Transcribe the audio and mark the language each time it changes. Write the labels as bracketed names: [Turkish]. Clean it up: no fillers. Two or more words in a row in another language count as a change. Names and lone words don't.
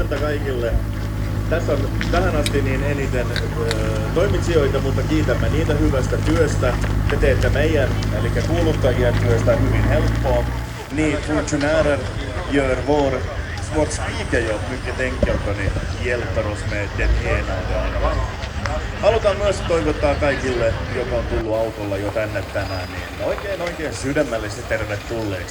[Finnish] kaikille. Tässä on tähän asti niin eniten toimitsijoita, mutta kiitämme niitä hyvästä työstä. Te teette meidän, eli kuuluttajien työstä hyvin helppoa. [Swedish] Ni funktionärer gör vårt skrikejobb mycket enkelt och ni hjälper oss med det ena och det andra. [Finnish] Halutaan myös toivottaa kaikille, joka on tullut autolla jo tänne tänään, niin oikein sydämellisesti tervetulleeksi.